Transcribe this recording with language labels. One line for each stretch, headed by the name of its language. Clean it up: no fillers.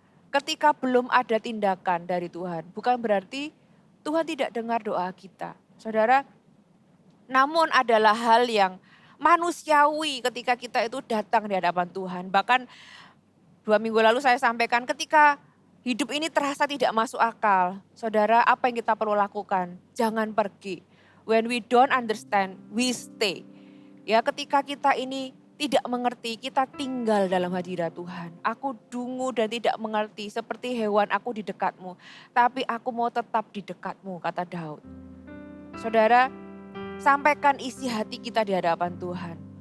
Indonesian: Ketika belum ada tindakan dari Tuhan, bukan berarti Tuhan tidak dengar doa kita. Saudara, namun adalah hal yang manusiawi ketika kita itu datang di hadapan Tuhan. Bahkan 2 minggu lalu saya sampaikan ketika hidup ini terasa tidak masuk akal. Saudara, apa yang kita perlu lakukan? Jangan pergi.
English: When we don't understand, we stay.
Indonesian: Ya, ketika kita ini tidak mengerti, kita tinggal dalam hadirat Tuhan. Aku dungu dan tidak mengerti, seperti hewan aku di dekatmu. Tapi aku mau tetap di dekatmu, kata Daud. Saudara, sampaikan isi hati kita di hadapan Tuhan.